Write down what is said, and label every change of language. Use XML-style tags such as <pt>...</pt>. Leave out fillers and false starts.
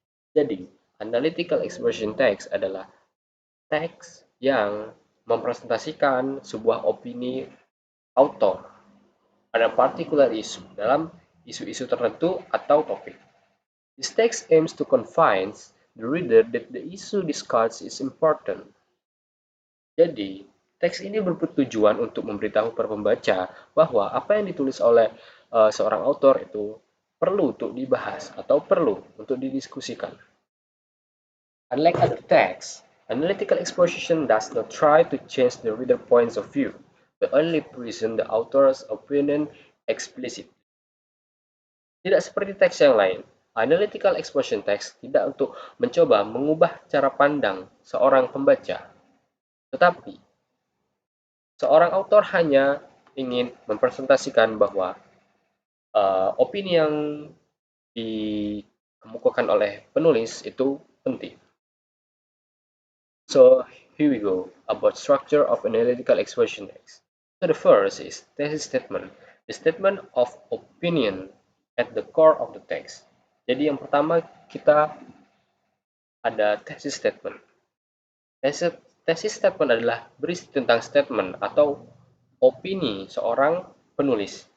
<id>Jadi, analytical exposition text adalah teks yang mempresentasikan sebuah opini author pada</id> <en>particular issue</en> <id>dalam isu-isu tertentu atau topik.</id> <en>This text aims to convince the reader that the issue discussed is important.</en> <id>Jadi, teks ini bertujuan untuk memberitahu para pembaca bahwa apa yang ditulis oleh seorang author itu perlu untuk dibahas atau perlu untuk didiskusikan.</id> <en>Unlike other texts, analytical exposition does not try to change the reader's points of view, but only present the author's opinion explicitly.</en> <id>Tidak seperti teks yang lain, analytical exposition text tidak untuk mencoba mengubah cara pandang seorang pembaca, tetapi seorang author hanya ingin mempresentasikan bahwa opini yang dikemukakan oleh penulis itu penting.</id> <en>So here we go about structure of analytical exposition text. So the first is thesis statement, the statement of opinion at the core of the text.</en> <id>Jadi yang pertama kita ada thesis statement. Thesis statement adalah berisi tentang statement atau opini seorang penulis.</id>